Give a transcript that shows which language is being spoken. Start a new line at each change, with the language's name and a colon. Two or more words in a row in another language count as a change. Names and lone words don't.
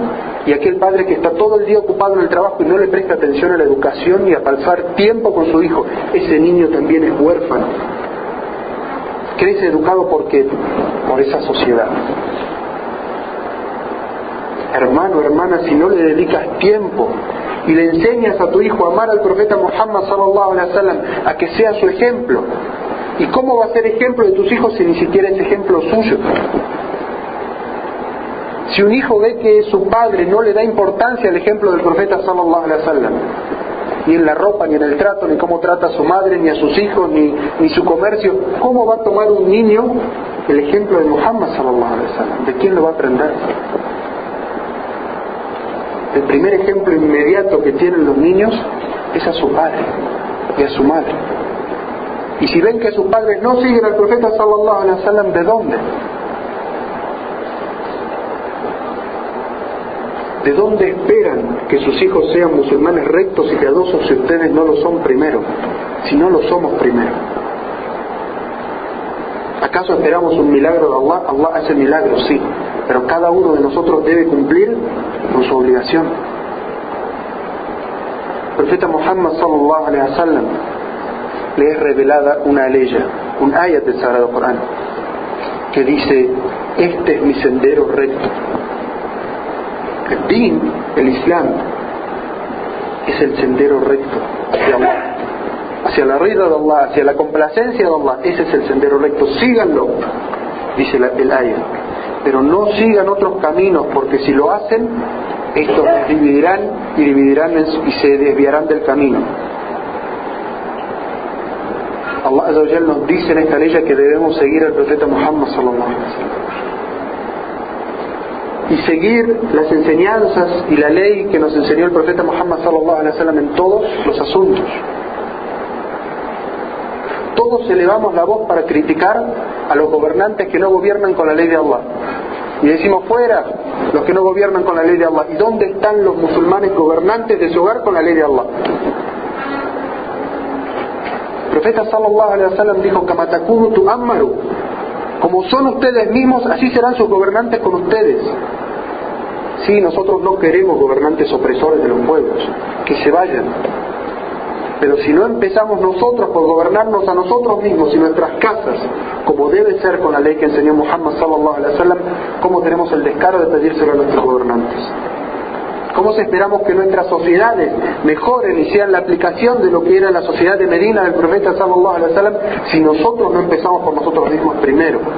Spanish: Y aquel padre que está todo el día ocupado en el trabajo y no le presta atención a la educación y a pasar tiempo con su hijo. Ese niño también es huérfano. Crece educado ¿por qué? Por esa sociedad. Hermano, hermana, si no le dedicas tiempo y le enseñas a tu hijo a amar al profeta Muhammad
Arabic: صلى الله عليه وسلم,
Spanish: a que sea su ejemplo. ¿Y cómo va a ser ejemplo de tus hijos si ni siquiera es ejemplo suyo? Si un hijo ve que su padre no le da importancia al ejemplo del profeta
Arabic: صلى الله عليه وسلم,
Spanish: ni en la ropa, ni en el trato, ni cómo trata a su madre, ni a sus hijos, ni su comercio, ¿cómo va a tomar un niño el ejemplo de Muhammad
Arabic: صلى الله عليه وسلم?
Spanish: ¿De quién lo va a aprender? El primer ejemplo inmediato que tienen los niños es a su padre y a su madre. Y si ven que sus padres no siguen al profeta
Arabic: صلى الله عليه وسلم,
Spanish: ¿de dónde? ¿De dónde esperan que sus hijos sean musulmanes rectos y piadosos si ustedes no lo son primero? Si no lo somos primero. ¿Acaso esperamos un milagro de Allah? Allah hace milagros, sí, pero cada uno de nosotros debe cumplir con su obligación. El profeta Muhammad
Arabic: صلى الله عليه وسلم
Spanish: le es revelada una aleya, un ayat del Sagrado Corán, que dice: este es mi sendero recto. El din, el Islam, es el sendero recto de Allah, hacia la rida de Allah, hacia la complacencia de Allah. Ese es el sendero recto, síganlo, dice el ayat, pero no sigan otros caminos, porque si lo hacen, estos dividirán y se desviarán del camino. Allah
Arabic: عز وجل
Spanish: nos dice en esta ley que debemos seguir al profeta Muhammad
Arabic: صلى الله عليه وسلم
Spanish: y seguir las enseñanzas y la ley que nos enseñó el profeta Muhammad
Arabic: صلى الله عليه وسلم
Spanish: en todos los asuntos. Todos elevamos la voz para criticar a los gobernantes que no gobiernan con la ley de Allah y decimos: fuera los que no gobiernan con la ley de Allah. ¿Y dónde están los musulmanes gobernantes de su hogar con la ley de Allah? El profeta
Arabic: صلى الله عليه وسلم
Spanish: dijo:
Arabic: كما تكونوا تؤمروا,
Spanish: como son ustedes mismos, así serán sus gobernantes con ustedes. Sí, nosotros no queremos gobernantes opresores de los pueblos, que se vayan. Pero si no empezamos nosotros por gobernarnos a nosotros mismos y nuestras casas, como debe ser con la ley que enseñó Muhammad
Arabic: صلى الله عليه وسلم,
Spanish: ¿cómo tenemos el descaro de pedírselo a nuestros gobernantes? ¿Cómo esperamos que nuestras sociedades mejoren y sean la aplicación de lo que era la sociedad de Medina del profeta
Arabic: صلى الله عليه وسلم
Spanish: si nosotros no empezamos por nosotros mismos primero?